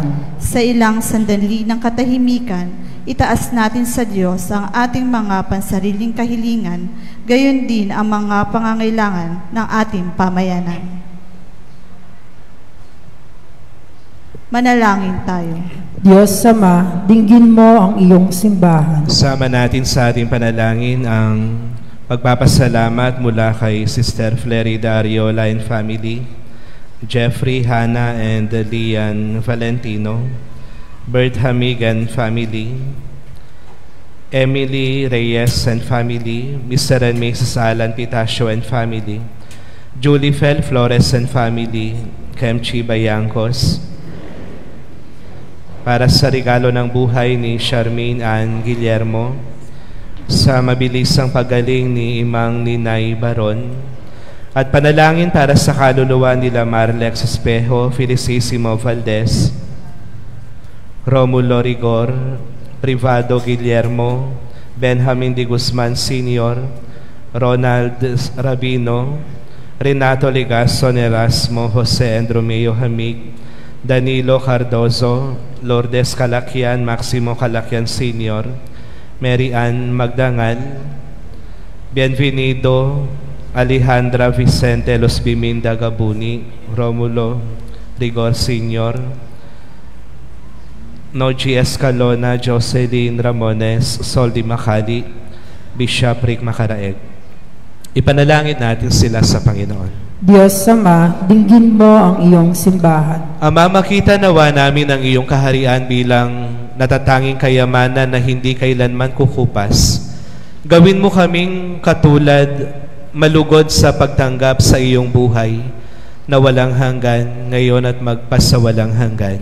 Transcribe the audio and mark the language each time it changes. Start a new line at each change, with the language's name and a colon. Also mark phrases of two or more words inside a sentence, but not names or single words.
Filipino: Sa ilang sandali ng katahimikan, itaas natin sa Diyos ang ating mga pansariling kahilingan, gayon din ang mga pangangailangan ng ating pamayanan. Manalangin tayo. Diyos Ama, dinggin mo ang iyong simbahan. Sama natin sa ating panalangin ang pagpapasalamat mula kay Sister Flerida Ariola
English: and family,
Filipino: Jeffrey, Hannah, and Lian Valentino, Bert Hamigan family, Emily Reyes
English: and family,
Filipino: Mr. and Mrs. Alan Pitacio
English: and family,
Filipino: Julie Fel Flores and family, Kemchi Bayangkos, para sa regalo ng buhay ni Charmaine Ann Guillermo, sa mabilisang paggaling ni Imang Ninay Baron, at panalangin para sa kaluluwa nila Marlex Espejo, Felicissimo Valdez, Romulo Rigor, Privado Guillermo, Benjamin de Guzman Sr., Ronald Rabino, Renato Legason Erasmo, Jose Andromeo Hamig, Danilo Cardozo, Lourdes Calacyan, Maximo Calacyan Sr., Mary Ann Magdangal, Bienvenido Alejandra Vicente Los Biminda Gabuni, Romulo Rigor Sr., Noji Escalona, Jocelyn Ramones, Soldi Macali, Bishop Rick Macaraeg. Ipanalangin natin sila sa Panginoon. Diyos Ama, dinggin mo ang iyong simbahan. Ama, makita nawa namin ang iyong kaharian bilang natatanging kayamanan na hindi kailanman kukupas. Gawin mo kaming katulad, malugod sa pagtanggap sa iyong buhay na walang hanggan, ngayon at magpasawalang hanggan.